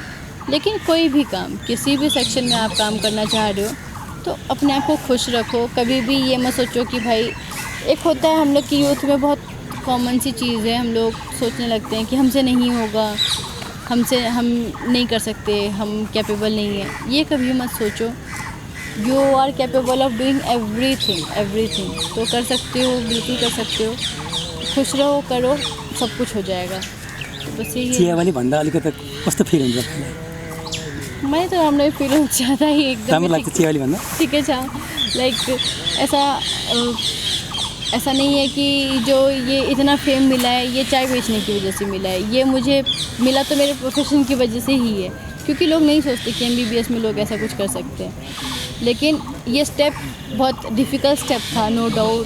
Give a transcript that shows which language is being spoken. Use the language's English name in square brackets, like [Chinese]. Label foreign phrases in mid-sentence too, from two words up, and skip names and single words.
[Hindi] लेकिन कोई भी काम, किसी भी सेक्शन में आप काम करना चाह रहे हो तो अपने आप को खुश रखो। कभी भी ये मत सोचो कि भाई, एक होता है हम लोग की यूथ में बहुत कॉमन सी चीज़ है, हम लोग सोचने लगते हैं कि हमसे नहीं होगा, हम नहीं कर सकते, हम कैपेबल नहीं है। ये कभी मत सोचो, [English] You are capable of doing everything. [Hindi] तो कर सकते हो, बिल्कुल कर सकते हो, खुश रहो, करो, सब कुछ हो जाएगा। तो बस यही है। [Nepali] चियावाली भन्दा अलिकति कस्तो फिल हुन्छ? [Hindi] मैं तो [Nepali] राम्रो फिल हुन्छ [Hindi] ज़्यादा ही [Nepali] एकदम राम्रो लाग्छ चियावाली भन्दा? ठिकै छ। [Hindi] लाइक ऐसा नहीं है कि जो ये इतना फेम मिला है ये चाय बेचने की वजह से मिला है, ये मुझे मिला तो मेरे प्रोफेशन की वजह से ही है, क्योंकि लोग नहीं सोचते कि MBBS में लोग ऐसा कुछ कर सकते हैं। लेकिन ये स्टेप बहुत [English] difficult step [Hindi] था, [English] no doubt.